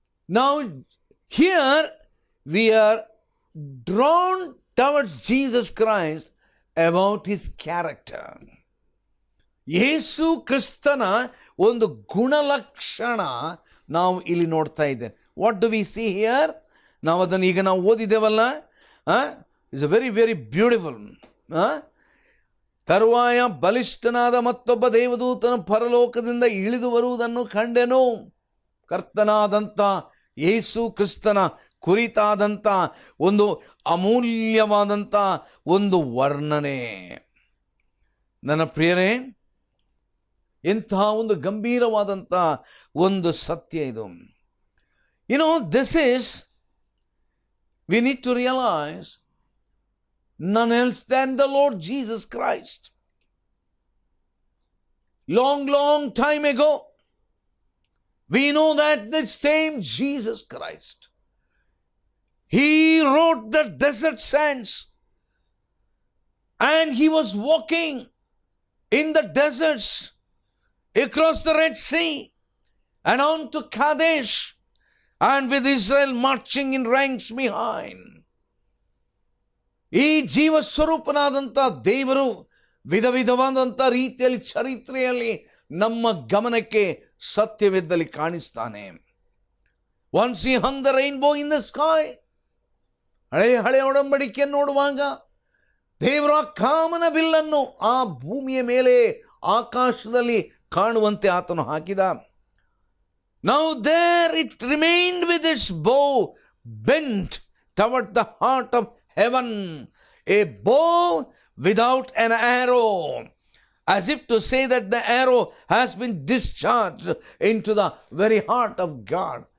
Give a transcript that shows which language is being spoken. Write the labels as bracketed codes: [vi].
[en] ನಾವು here we are drawn towards Jesus Christ about his character. [kn] ಯೇಸು ಕ್ರಿಸ್ತನ ಒಂದು ಗುಣಲಕ್ಷಣ ನಾವು ಇಲ್ಲಿ ನೋಡ್ತಾ ಇದ್ದೇವೆ. [en] What do we see here? [kn] ನಾವು ಅದನ್ನು ಈಗ ನಾವು ಓದಿದ್ದೇವಲ್ಲ, [en] It's very very beautiful. [kn] ತರುವಾಯ ಬಲಿಷ್ಠನಾದ ಮತ್ತೊಬ್ಬ ದೇವದೂತನು ಪರಲೋಕದಿಂದ ಇಳಿದು ಬರುವುದನ್ನು ಕಂಡೆನು. ಕರ್ತನಾದಂಥ ಯೇಸು ಕ್ರಿಸ್ತನ ಕುರಿತಾದಂಥ ಒಂದು ಅಮೂಲ್ಯವಾದಂಥ ಒಂದು ವರ್ಣನೆ. ನನ್ನ ಪ್ರಿಯರೇ, ಎಂತಹ ಒಂದು ಗಂಭೀರವಾದಂಥ ಒಂದು ಸತ್ಯ ಇದು. [en] This is, we need to realise, none else than the Lord Jesus Christ. Long time ago, we know that the same Jesus Christ, he wrote the desert sands, and he was walking in the deserts across the Red Sea and on to Kadesh, and with Israel marching in ranks behind. [kn] ಈ ಜೀವ ಸ್ವರೂಪನಾದಂಥ ದೇವರು ವಿಧ ವಿಧವಾದಂಥ ರೀತಿಯಲ್ಲಿ ಚರಿತ್ರೆಯಲ್ಲಿ ನಮ್ಮ ಗಮನಕ್ಕೆ ಸತ್ಯವಿದ್ದಲ್ಲಿ ಕಾಣಿಸ್ತಾನೆ. [en] Once he hung the rainbow in the sky. [kn] ಹಳೆ ಒಡಂಬಡಿಕೆಯನ್ನು ನೋಡುವಾಗ ದೇವರ ಕಾಮನ ಬಿಲ್ಲನ್ನು ಆ ಭೂಮಿಯ ಮೇಲೆ ಆಕಾಶದಲ್ಲಿ ಕಾಣುವಂತೆ ಆತನು ಹಾಕಿದ. [en] Now there it remained with its bow bent toward the heart of heaven, a bow without an arrow, as if to say that the arrow has been discharged into the very heart of God.